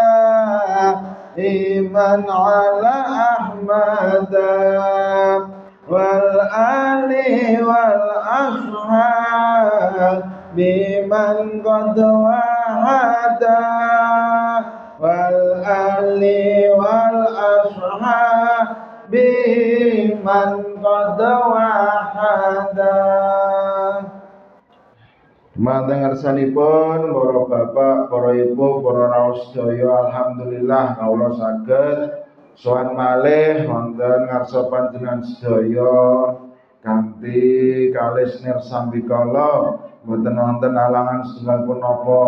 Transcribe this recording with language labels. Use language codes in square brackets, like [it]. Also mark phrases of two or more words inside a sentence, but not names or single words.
[ar] إيمان على أحمد والآل والأصحاب بمن قد وحّد والآل والأصحاب بمن قد وحّد. [jv] Dumateng ngarsanipun para bapak, para ibu, para rawuh sedaya, alhamdulillah kawula saged sowan malih wonten ngarsa panjenengan sedaya kanthi kalih nirsambikala, mboten wonten alangan setunggal punapa.